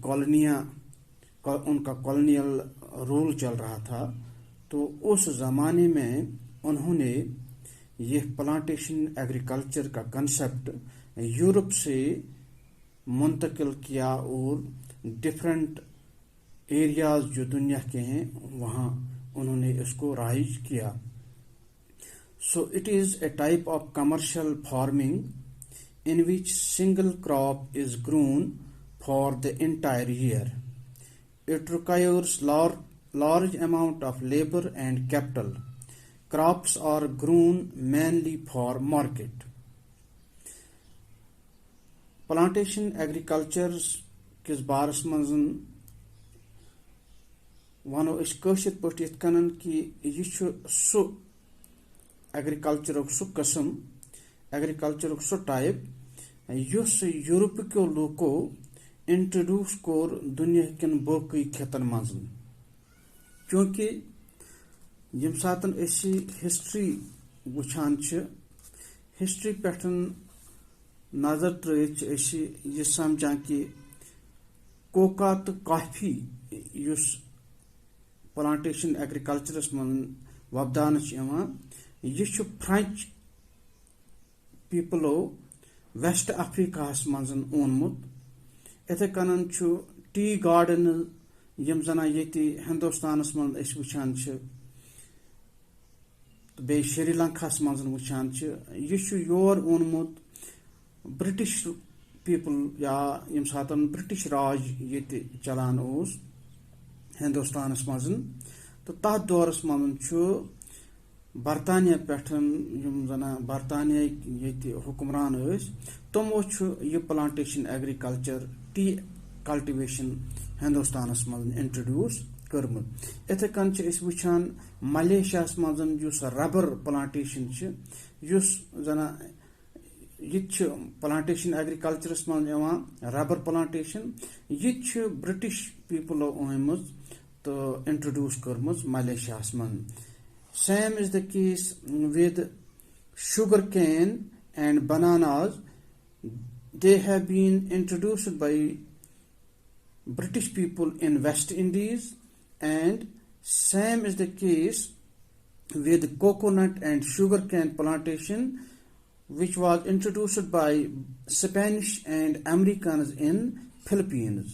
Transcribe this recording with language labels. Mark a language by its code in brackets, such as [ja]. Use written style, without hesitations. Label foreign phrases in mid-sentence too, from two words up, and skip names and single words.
[ur] کا [en] colonial rule [ur] چل رہا تھا، تو اس زمانے میں انہوں نے یہ [en] plantation agriculture [ur] کا کنسیپٹ یورپ سے منتقل کیا اور [en] different areas [ur] جو دنیا کے ہیں وہاں انہوں نے اس کو رائج کیا۔ [en] So it is a type of commercial farming in which single crop is grown for the entire year. It requires large amount of labor and capital. Crops are grown mainly for market. Plantation agriculture [ks] کس بارس منزن ونو اس کاشر پٹ یت کنن کہ یہ سو ایگریکلچرک سو قسم، ایگریکلچرک سو ٹائپ یس یورپ کیو لوکو انٹروڈیوس کور دنیا کن باقی خطن مز، چونکہ یم ساتن اسی ہسٹری وچھان ہسٹری پہ نظر ترت اسی یہ سمجھان کہ کوکا تو کافی اس [en] plantation agriculture [ks] من وپدان یہ [en] French people [ks] ویسٹ افریقہ مز اونمت۔ اتھے کنن [en] tea garden [ks] یم زنا یتی ہندوستانس من اس وچھان بی شری لنکاہس مز وچھان یہ یور اونمت [en] British people [ks] یا یم ساتن [en] British Raj [ks] یتی چلان اوس ہندوستانس مز، تو تات دورس مز برطانیہ پٹھن یم زنا برطانیہ یتی حکمران اس تمو یہ [en] plantation agriculture tea cultivation [ks] ہندوستانس مز انٹروڈیوس کرمت۔ اتھے کن اس وچھان ملیشیاس مز اس [en] rubber plantation [ks] اس زنا یہ [en] plantation agriculture [ks] مز [en] rubber plantation [ks] یہ [en] British people [ks] اونمت تو انٹروڈیوس کرمت ملیشیاس مز۔ [en] Same is the case with sugar cane and bananas. They have been introduced by British people in West Indies, and same is the case with coconut and sugar cane plantation, which was introduced by Spanish and Americans in Philippines.